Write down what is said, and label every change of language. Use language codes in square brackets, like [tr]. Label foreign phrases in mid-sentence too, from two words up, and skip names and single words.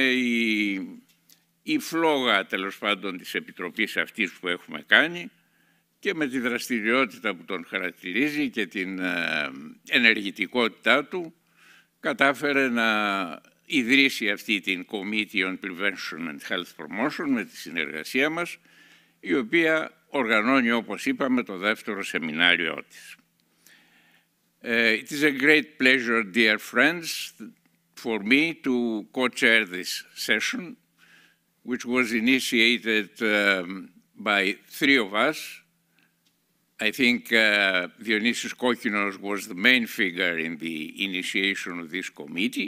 [el] η φλόγα τέλος πάντων της επιτροπής αυτής που έχουμε κάνει, και με τη δραστηριότητα που τον χαρακτηρίζει και την ενεργητικότητά του κατάφερε να ιδρύσει αυτή την [en] Committee on Prevention and Health Promotion [el] με τη συνεργασία μας, η οποία οργανώνει, όπως είπαμε, το δεύτερο σεμινάριό της. [en] It is a great pleasure, dear friends, for me to co-chair this session, which was initiated by three of us. I think Dionysios Kokinos was the main figure in the initiation of this committee.